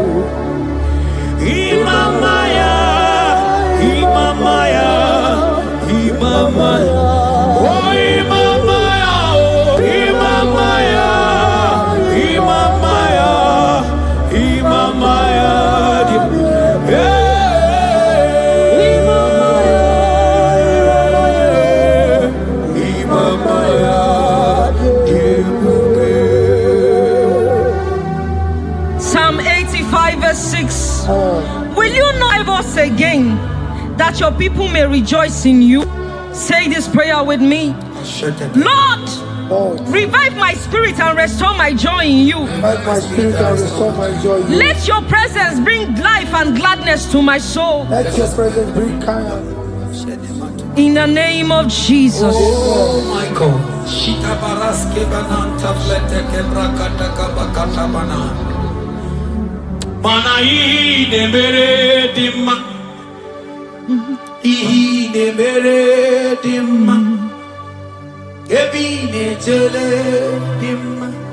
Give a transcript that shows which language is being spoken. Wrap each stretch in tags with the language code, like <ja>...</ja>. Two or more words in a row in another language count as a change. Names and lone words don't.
<en>Imamaya, Imamaya, Imamaya. Oh, Imamaya, oh, Imamaya, Imamaya, Imamaya, Diebube. Psalm 85 verse 6. Will you not give us again, that your people may rejoice in you? Say this prayer with me. Lord, revive my spirit and restore my joy in you. Revive my spirit and restore my joy in you. Let your presence bring life and gladness to my soul. Let your presence bring kindness. In the name of Jesus. Oh my God. Shita baraske bananta flete kebrakata kabakata bana.</en> <ig>Mana ine mere dimma. Ine mere dimma. Ebine jele dimma.</ig>